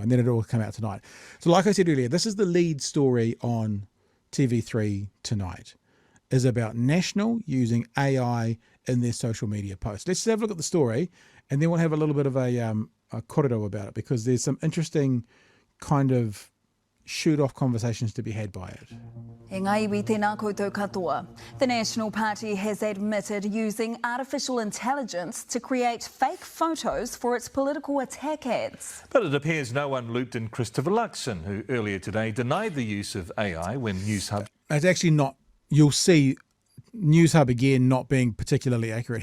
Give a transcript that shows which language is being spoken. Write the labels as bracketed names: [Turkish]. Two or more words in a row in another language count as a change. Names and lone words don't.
[English] And then it all came out tonight. So like I said earlier, this is the lead story on TV3 tonight, is about National using AI in their social media posts. Let's have a look at the story and then we'll have a little bit of a korero about it, because there's some interesting kind of shoot-off conversations to be had by it. [Māori] E ngai iwi tēnā koutou katoa. [English] The National Party has admitted using artificial intelligence to create fake photos for its political attack ads. But it appears no one looped in Christopher Luxon, who earlier today denied the use of AI when Newshub... It's actually not, you'll see Newshub again not being particularly accurate.